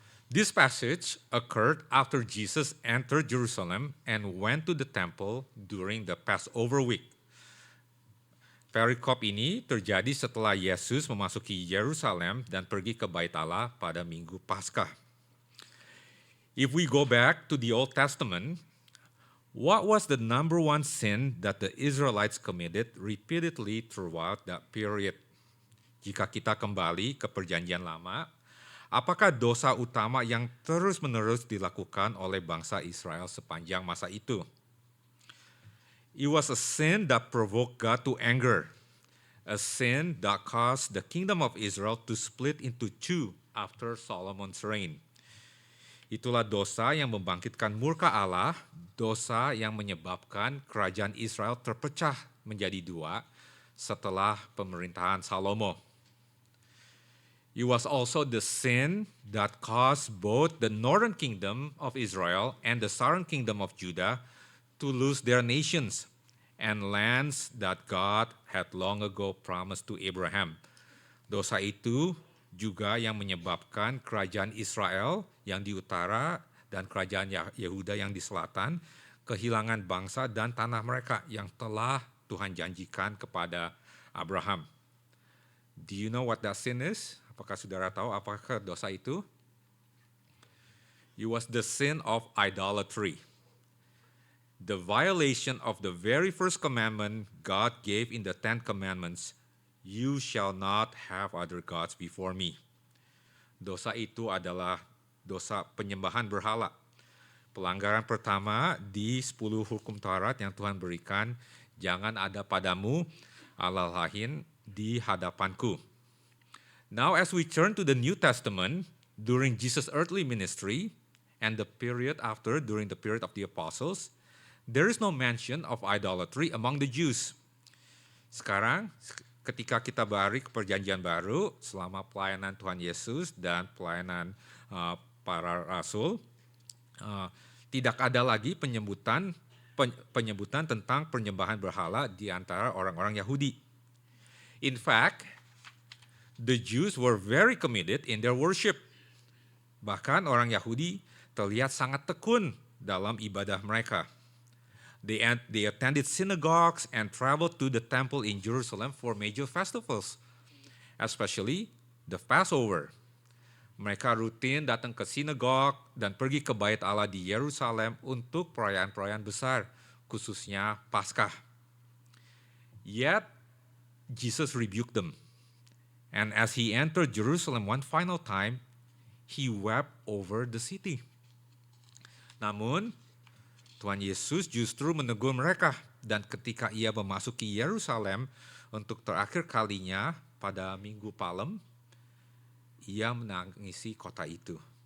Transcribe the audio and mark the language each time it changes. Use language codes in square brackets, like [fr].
[en] This passage occurred after Jesus entered Jerusalem and went to the temple during the Passover week. [id] Perikop ini terjadi setelah Yesus memasuki Yerusalem dan pergi ke Bait Allah pada Minggu Paskah. [en] If we go back to the Old Testament, what was the number one sin that the Israelites committed repeatedly throughout that period? [id] Jika kita kembali ke Perjanjian Lama, apakah dosa utama yang terus-menerus dilakukan oleh bangsa Israel sepanjang masa itu? [en] It was a sin that provoked God to anger, a sin that caused the kingdom of Israel to split into two after Solomon's reign. [id] Itulah dosa yang membangkitkan murka Allah, dosa yang menyebabkan kerajaan Israel terpecah menjadi dua setelah pemerintahan Salomo. [en] It was also the sin that caused both the northern kingdom of Israel and the southern kingdom of Judah to lose their nations and lands that God had long ago promised to Abraham. [id] Dosa itu juga yang menyebabkan kerajaan Israel yang di utara dan kerajaan Yehuda yang di selatan kehilangan bangsa dan tanah mereka yang telah Tuhan janjikan kepada Abraham. [en] Do you know what that sin is? [id] Apakah saudara tahu apakah dosa itu? [en] It was the sin of idolatry. The violation of the very first commandment God gave in the 10 Commandments, "You shall not have other gods before me." [id] Dosa itu adalah dosa penyembahan berhala. Pelanggaran pertama di 10 hukum Taurat yang Tuhan berikan, jangan ada padamu Allah lain di hadapanku. [en] Now as we turn to the New Testament, during Jesus' earthly ministry and the period after, during the period of the apostles, there is no mention of idolatry among the Jews. [id] Sekarang, ketika kita balik ke Perjanjian Baru, selama pelayanan Tuhan Yesus dan pelayanan para rasul, tidak ada lagi penyebutan tentang penyembahan berhala di antara orang-orang Yahudi. [en] In fact, the Jews were very committed in their worship. [id] Bahkan orang Yahudi terlihat sangat tekun dalam ibadah mereka. [en] They attended synagogues and traveled to the temple in Jerusalem for major festivals, especially the Passover. [id] Mereka rutin datang ke sinagog dan pergi ke Bait Allah di Yerusalem untuk perayaan-perayaan besar, khususnya Paskah. [en] Yet, Jesus rebuked them. And as he entered Jerusalem one final time, he wept over the city. [id] Namun, Tuhan Yesus justru menegur mereka, dan ketika ia memasuki Yerusalem untuk terakhir kalinya pada Minggu Palem, ia menangisi kota itu.